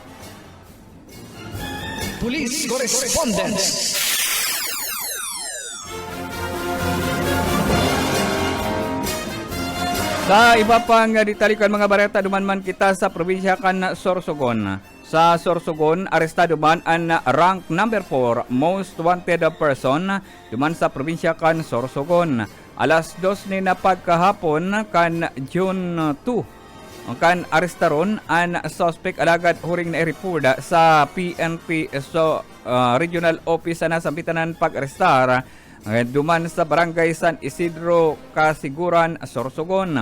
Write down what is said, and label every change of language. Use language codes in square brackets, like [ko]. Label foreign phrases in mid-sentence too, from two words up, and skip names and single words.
[bik] Police Correspondence. Sa iba pang ditalikan mga bareta, duman kita sa probinsya kan Sorsogon. Sa Sorsogon, arestado man ang rank number 4 [en] most wanted person [bik] duman sa probinsya kan Sorsogon. Alas 2 ni na pagkahapon kan June 2. Kan arestaron ang suspect alagad huring na iripuda sa PNP Regional Office na sampitanan pag-arestar duman sa Barangay San Isidro, Kasiguran, Sorsogon.